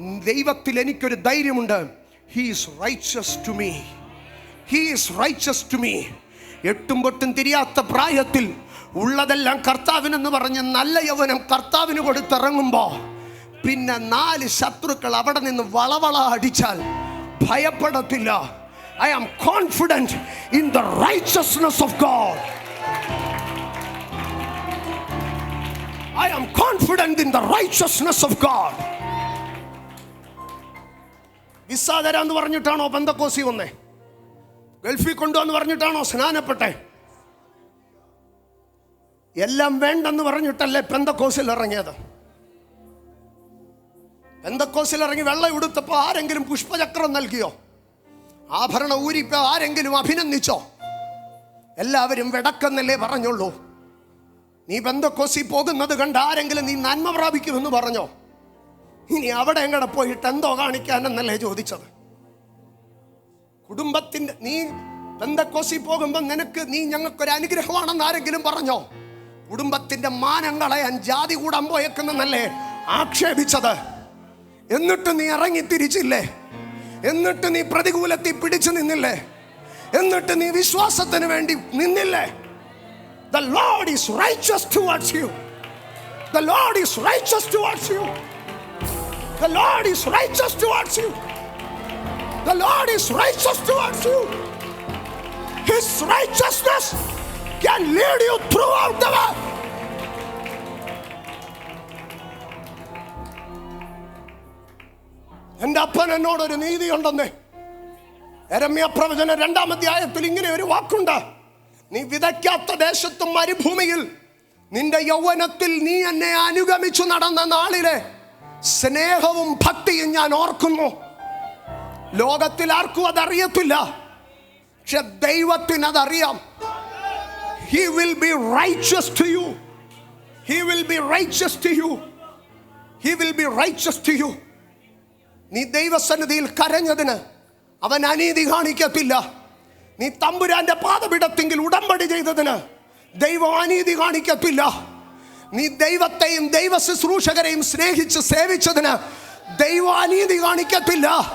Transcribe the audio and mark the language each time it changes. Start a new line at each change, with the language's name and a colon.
Malayalam: ദൈവത്തിൽ എനിക്കൊരു ധൈര്യമുണ്ട്.
English: He is righteous to me. He is righteous to me.
Malayalam: എട്ടും പൊട്ടും തിരിയാത്ത പ്രായത്തിൽ ഉള്ളതെല്ലാം കർത്താവിനെന്ന് പറഞ്ഞ് നല്ല യൗവനം കർത്താവിന് കൊടുത്തിറങ്ങുമ്പോൾ പിന്നെ 4 ശത്രുക്കൾ അവിടെ നിന്ന് വളവള അടിച്ചാൽ ഭയപ്പെടത്തില്ല.
English: I am confident in the righteousness of God. I am confident in the righteousness of God.
Malayalam: Visa തരാന്ന് പറഞ്ഞിട്ടാണോ പെന്തക്കോസി വന്നേ? ഗൾഫിൽ കൊണ്ടുവന്ന് പറഞ്ഞിട്ടാണോ സ്നാനപ്പെട്ടെ? എല്ലാം വേണ്ടെന്ന് പറഞ്ഞിട്ടല്ലേ പെന്തക്കോസിൽ ഇറങ്ങിയത്? പെന്തക്കോസിൽ ഇറങ്ങി വെള്ളം ഉടുത്തപ്പോൾ ആരെങ്കിലും പുഷ്പചക്രം നൽകിയോ? ആഭരണം ഊരിപ്പോ ആരെങ്കിലും അഭിനന്ദിച്ചോ? എല്ലാവരും വെടക്കെന്നല്ലേ പറഞ്ഞുള്ളൂ. നീ പെന്തക്കോസി പോകുന്നത് കണ്ട് ആരെങ്കിലും നീ നന്മ പ്രാപിക്കുമെന്ന് പറഞ്ഞോ? ഇനി അവിടെ എങ്ങടെ പോയിട്ട് എന്തോ കാണിക്കാനെന്നല്ലേ ചോദിച്ചത്? കുടുംബത്തിന്റെ നീ പെന്തക്കോസി പോകുമ്പോൾ നീ ഞങ്ങൾക്കൊരു അനുഗ്രഹമാണെന്ന് ആരെങ്കിലും പറഞ്ഞോ? കുടുംബത്തിന്റെ മാനം കളയാൻ ജാതി കൂടാൻ പോയേക്കുന്നല്ലേ ആക്ഷേപിച്ചത്. എന്നിട്ട് നീ ഇറങ്ങി തിരിച്ചില്ലേ? എന്നിട്ട് നീ പ്രതികൂലത്തിൽ പിടിച്ചു നിന്നില്ലേ? എന്നിട്ട് നീ വിശ്വാസത്തിന് വേണ്ടി നിന്നില്ലേ?
English: The Lord is righteous towards you. The Lord is righteous towards you. The Lord is righteous towards you. The Lord is righteous towards you. His righteousness can lead you throughout the world.
Malayalam: എൻ്റെ അപ്പൻ എന്നോടൊരു നീതി ഉണ്ടെന്ന് യെരമ്യാ പ്രവചനം 2-ാം അധ്യായത്തിൽ ഇങ്ങനെ ഒരു വാക്കുണ്ട്. നീ വിതയ്ക്കാത്ത ദേശത്തും മരുഭൂമിയിൽ നിന്റെ യൗവനത്തിൽ നീ എന്നെ അനുഗമിച്ചു നടന്ന നാളിലെ സ്നേഹവും ഭക്തിയും ഞാൻ ഓർക്കുന്നു. ലോകത്തിൽ ആർക്കും അതറിയത്തില്ല, പക്ഷെ ദൈവത്തിന് അതറിയാം.
English: He will be righteous to you. He will be righteous to you. He will be righteous to you.
Malayalam: നീ ദൈവസന്നിധിയിൽ കരഞ്ഞതിന് അവൻ അനീതി കാണിക്കത്തില്ല. നീ തമ്പുരാന്റെ പാദപീഠത്തിൽ ഉടമ്പടി ചെയ്തതിന് ദൈവം അനീതി കാണിക്കത്തില്ല. നീ ദൈവത്തെയും ദൈവ ശുശ്രൂഷകരെയും സ്നേഹിച്ച് സേവിച്ചതിന് ദൈവം അനീതി കാണിക്കത്തില്ല.